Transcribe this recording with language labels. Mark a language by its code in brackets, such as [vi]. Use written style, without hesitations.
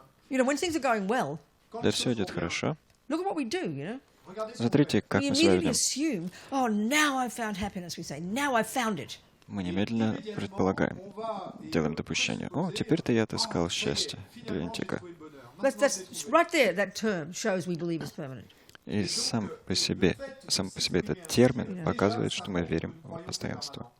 [en] You know, when things are going well, [ru] Да, все идет хорошо. [en] look at what we do, you know. [ru] Смотрите, как [en] We [ru] мы себя [en] immediately [ru] ведем. [en] assume, oh, now I've found happiness, we say. Now I've found it. [ru] Мы немедленно предполагаем, делаем допущение. О, теперь-то я отыскал счастье. Гляньте-ка. [en] That's right there, that term shows we believe it's permanent. [ru] И сам по себе этот термин показывает, что мы верим в постоянство.